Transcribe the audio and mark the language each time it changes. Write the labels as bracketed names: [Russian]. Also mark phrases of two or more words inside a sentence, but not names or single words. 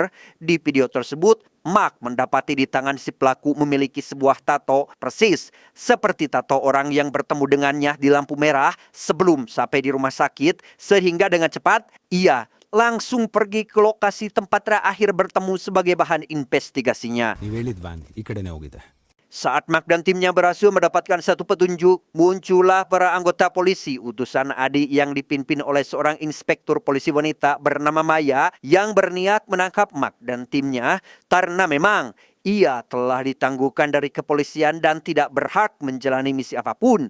[Indonesian] Di video tersebut, Mak mendapati di tangan si pelaku memiliki sebuah tato persis seperti tato orang yang bertemu dengannya di lampu merah sebelum sampai di rumah sakit, sehingga dengan cepat ia langsung pergi ke lokasi tempat terakhir bertemu sebagai bahan investigasinya. [Kannada] ನೀವು ಹೇಳಿದ್ ಬಾನ್ ಈ ಕಡೆನೇ ಹೋಗಿದೆ. [Indonesian] Saat Mak dan timnya berhasil mendapatkan satu petunjuk, muncullah para anggota polisi utusan Adi yang dipimpin oleh seorang inspektur polisi wanita bernama Maya yang berniat menangkap Mak dan timnya karena memang ia telah ditangguhkan dari kepolisian dan tidak berhak menjalani misi apapun.